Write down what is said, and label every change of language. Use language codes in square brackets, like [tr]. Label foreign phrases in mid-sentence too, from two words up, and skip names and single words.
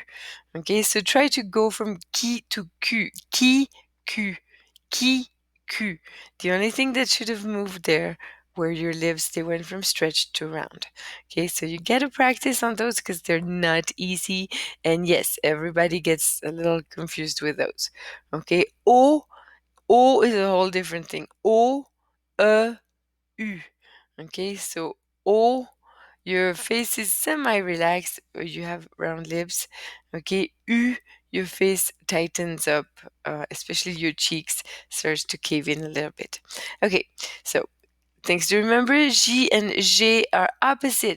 [en] Okay, so try to go from key to Q. Key, Q. Key, Q. The only thing that should have moved there were your lips. They went from stretched to round. Okay, so you get to practice on those because they're not easy. And yes, everybody gets a little confused with those. Okay, O. O is a whole different thing. O, U. Okay, so O, your face is semi-relaxed, or you have round lips. Okay, U, your face tightens up, especially your cheeks starts to cave in a little bit. Okay, so things to remember, J and J are opposite.